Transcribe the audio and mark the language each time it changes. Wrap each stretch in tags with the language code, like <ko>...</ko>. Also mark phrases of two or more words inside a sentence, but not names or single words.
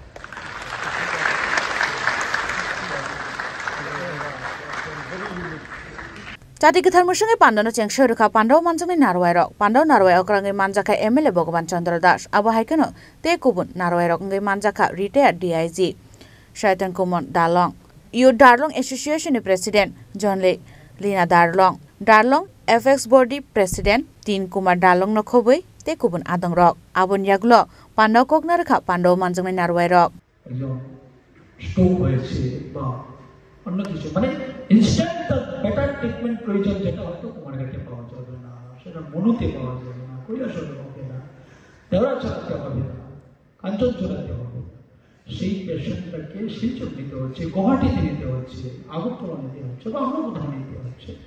<trp>Tadi ketar musungi Pandana Chengsho Ruka Pandaw Manjungi Narwairok Pandaw Narwairok rangi manjaka MLA Bogovan Chandra Das Abu Haikeno Te Kubun Narwairok ngi manjaka retired DIG Shaitan Kumon Darlong Your Darlong Association President John Lina Darlong Darlong FX Board President Tin Kumar Darlong Nokobui Te Kubun Adang Rok Abun Yaglo Pandaw Kokna Ruka Pandaw Manjungi Narwairok</trp> <bn>স্ট্রোক হয়েছে বা অন্য কিছু মানে</bn> <en>instant better treatment</en> <bn>প্রয়োজন যেটা হয়তো কুমারঘাটে পাওয়া যাবে না সেটা মনুতে পাওয়া যাবে না কৈলাসহরে হবে না দেওয়াছড়াতে হবে না কাঞ্চনজঙ্ঘাতে হবে সেই পেশেন্টটাকে শিলচর নিতে হচ্ছে গুয়াহাটিতে নিতে হচ্ছে আগরতলা নিতে হচ্ছে বা অন্য কোথাও নিতে হচ্ছে</bn>